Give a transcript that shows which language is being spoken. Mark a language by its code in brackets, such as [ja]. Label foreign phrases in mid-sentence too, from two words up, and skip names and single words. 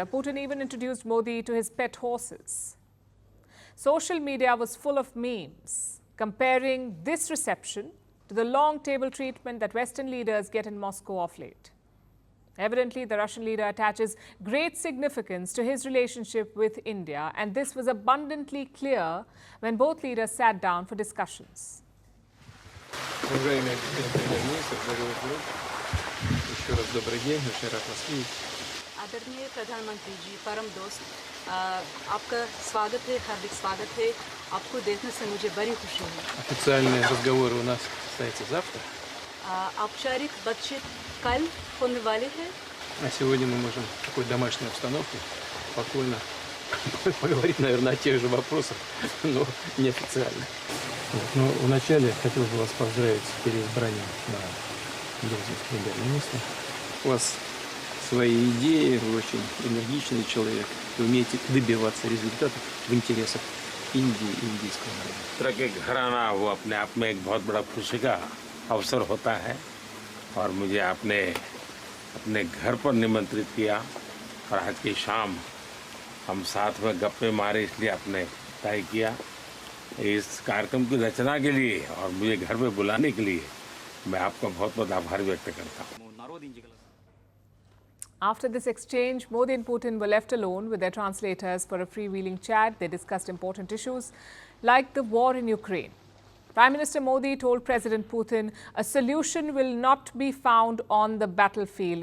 [en] Putin even introduced Modi to his pet horses. Social media was full of memes comparing this reception to the long table treatment that Western leaders get in Moscow of late. Evidently, the Russian leader attaches great significance to his relationship with India, and this was abundantly clear when both leaders sat down for discussions. [hi] आदरणीय प्रधानमंत्री जी, परम दोस्त, आपका स्वागत है, हार्दिक स्वागत है। आपको देखने से मुझे बड़ी खुशी है। [ru] Официальные разговоры у нас состоятся завтра. [hi] औपचारिक बातचीत कल होने वाली है। [ru] А сегодня мы можем в такой домашней обстановке спокойно поговорить, наверное, о тех же вопросах, но неофициально. Но вначале хотел бы вас поздравить с переизбранием на должность премьер-министра. У вас свои идеи, вы очень энергичный человек, вы умеете добиваться результатов в интересах Индии и индийского народа. [hi] तरह के घर आना वो अपने आप में एक बहुत बड़ा खुशी का अवसर होता है, और मुझे आपने अपने घर पर निमंत्रित किया और आज की शाम हम साथ में गप्पे मारे, इसलिए आपने तय किया। इस कार्यक्रम की रचना के लिए और मुझे घर पे बुलाने के लिए मैं आपका बहुत बहुत आभार व्यक्त करता हूँ। [en] After this exchange, Modi and Putin were left alone with their translators for a freewheeling chat. They discussed important issues like the war in Ukraine. Prime Minister Modi told President Putin a solution will not be found on the battlefield.